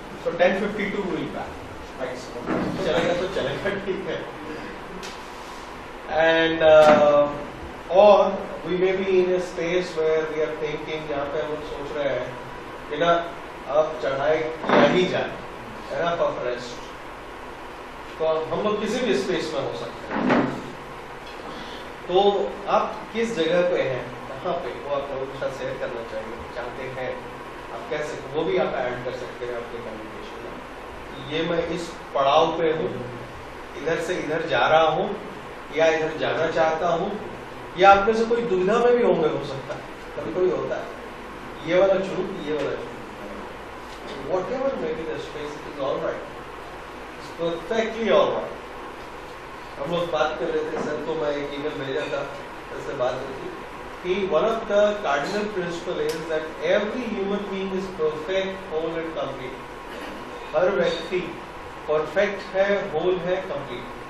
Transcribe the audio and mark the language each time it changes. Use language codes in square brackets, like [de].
[en] So 10:52 we will be back. Thanks. [hi] चलेगा तो चलेगा, ठीक है. [en] And or we may be in a space where we are thinking, [hi] जहाँ पे हम सोच रहे हैं कि ना अब चढ़ाई किया ही जाए, [en] enough of rest. [hi] तो हम लोग किसी भी स्पेस में हो सकते हैं. तो आप किस जगह पे हैं, कहाँ पे, वो आप लोगों के साथ शेयर करना चाहिए चाहते हैं. आप कैसे, वो भी आप ऐड कर सकते हैं आपके कम्युनिकेशन में. ये मैं इस पड़ाव पे हूँ, इधर से इधर जा रहा हूँ या इधर जाना चाहता हूँ, या आप में से कोई दुविधा में भी होंगे, हो सकता है कभी कोई होता है ये वाला चुनूं कि ये वाला चुनूं. [en] Whatever may be the space, it is all right. It's perfectly all right. [hi] हम लोग बात कर रहे थे, सर को मैं एक ईमेल भेजा था, इससे बात हुई थी कि [en] one of the cardinal principle is that every human being is perfect, whole and complete. [hi] हर व्यक्ति परफेक्ट है, होल है, कंप्लीट.